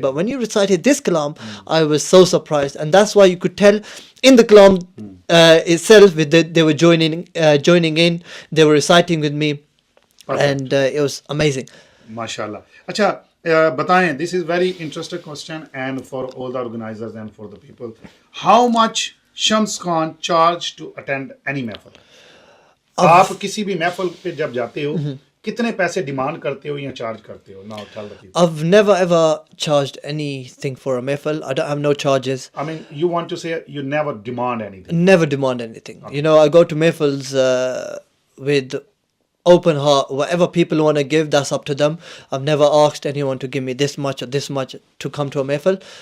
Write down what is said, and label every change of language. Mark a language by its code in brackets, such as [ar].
[en] But when you recited this kalam, I was so surprised. And that's why you could tell in the kalam itself, they were joining in, they were reciting with me. And it was amazing. MashaAllah. [hi] Acha, bataएं, [en] this is very interesting question, and for all the organizers and for the people, how much Shams Khan charge to attend any mehfil? [hi] आप किसी भी महफिल पे जब जाते हो, कितने पैसे डिमांड करते हो या चार्ज करते हो? [en] Now tell the people. I've never ever charged anything for a mehfil. I don't have no charges. I mean, you want to say you never demand anything? Never demand anything. Okay. You know, I go to mehfils with open heart. Whatever people want to give, that's up to them. I've never asked anyone to give me this much or this much to come to a mehfil.